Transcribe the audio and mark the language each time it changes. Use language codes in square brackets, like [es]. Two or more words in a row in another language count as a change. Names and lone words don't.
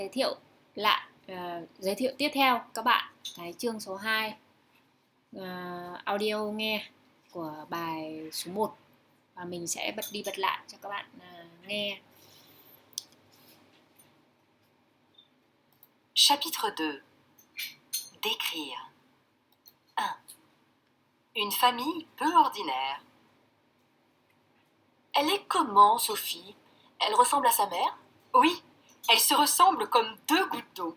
[vi] Giới thiệu lại giới thiệu tiếp theo các bạn cái chương số 2 audio nghe của bài số 1 và mình sẽ bật đi bật lại cho các bạn nghe. [fr] Chapitre 2. Décrire. 1. Une famille peu ordinaire. Elle est comment, Sophie? Elle ressemble à sa mère? Oui, elles se ressemblent comme deux gouttes d'eau.